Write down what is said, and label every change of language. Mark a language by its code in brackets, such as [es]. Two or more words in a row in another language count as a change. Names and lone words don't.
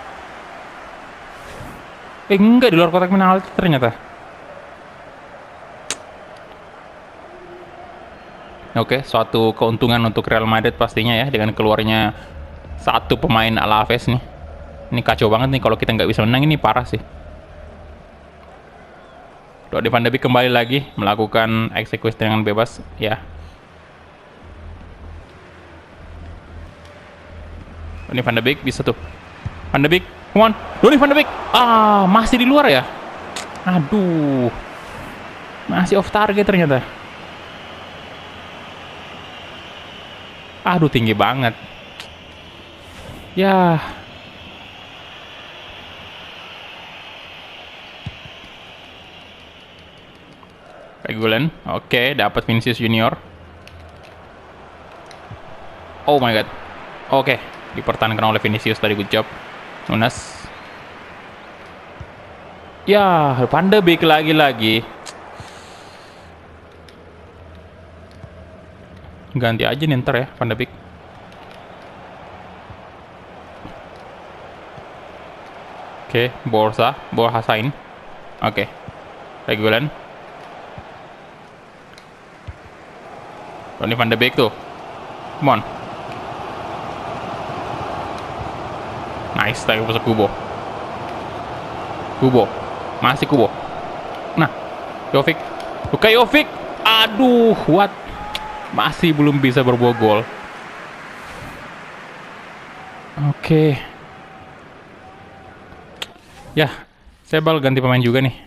[id] Enggak, di luar kotak penalti ternyata. Oke, suatu keuntungan untuk Real Madrid pastinya ya, dengan keluarnya satu pemain Alaves nih. Ini kacau banget nih kalau kita nggak bisa menang, ini parah sih. Donny van de Beek kembali lagi melakukan eksekusi dengan bebas ya. Donny van de Beek bisa tuh. Van de Beek, [en] come on. [id] Donny van de Beek. Masih di luar ya. Aduh. Masih [en] off target [id] ternyata. Aduh, tinggi banget. Ya. Regulan, oke, dapat Vinicius Junior. [en] Oh my god. [id] Oke, dipertahankan oleh Vinicius tadi, [en] good job. [id] Nunes. Ya, Van de Beek lagi-lagi. Ganti aja nih ntar ya, Van de Beek. Oke, Borja Sain. Oke. Regulan. Donny van de Beek tuh. [en] Come on. Nice, [id] tadi masuk Kubo. Masih Kubo. Nah, Jovic. Luka Jovic. Aduh, what? Masih belum bisa berbuah gol. Oke. Ya, saya bakal ganti pemain juga nih.